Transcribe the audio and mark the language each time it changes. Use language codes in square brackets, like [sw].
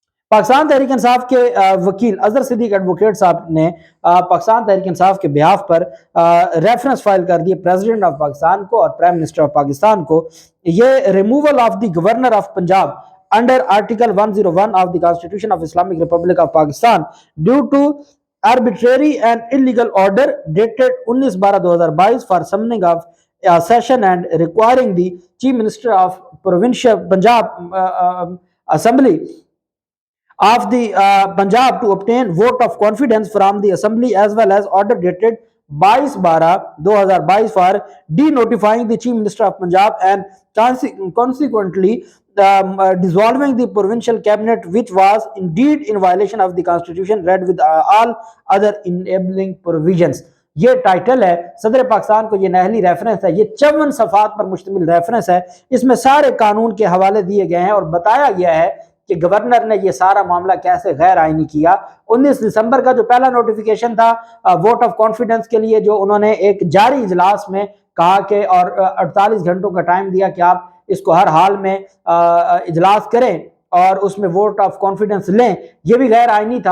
[ur] پاکستان تحریک انصاف کے وکیل اظہر صدیق ایڈوکیٹ صاحب نے پاکستان تحریک انصاف کے بیہاف پر ریفرنس فائل کر دی پریزیڈنٹ آف پاکستان کو اور پرائم منسٹر آف پاکستان کو۔ یہ [en] Removal of the governor of Punjab under article 101 of the constitution of Islamic Republic of Pakistan due to arbitrary and illegal order dated 19/12/2022 for summoning of session and requiring the Chief Minister of Provincial Punjab Assembly of the Punjab to obtain vote of confidence from the Assembly as well as order dated 22/12/2022 for denotifying the Chief Minister of Punjab and consequently dissolving the provincial cabinet, which was indeed in violation of the constitution, read with all other enabling provisions. [ur] یہ title ہے صدر پاکستان کو، یہ نہلی reference ہے، یہ 54 صفحات پر مشتمل reference ہے. اس میں سارے قانون کے حوالے دیے گئے ہیں اور بتایا گیا ہے کہ گورنر نے یہ سارا معاملہ کیسے غیر آئینی کیا. 19 دسمبر کا جو پہلا نوٹیفیکیشن تھا ووٹ آف کانفیڈنس کے لیے، جو انہوں نے ایک جاری اجلاس میں کہا کہ اور 48 گھنٹوں کا ٹائم دیا کہ آپ اس کو ہر حال میں اجلاس کریں اور اس میں ووٹ آف کانفیڈنس لیں، یہ بھی غیر آئینی تھا.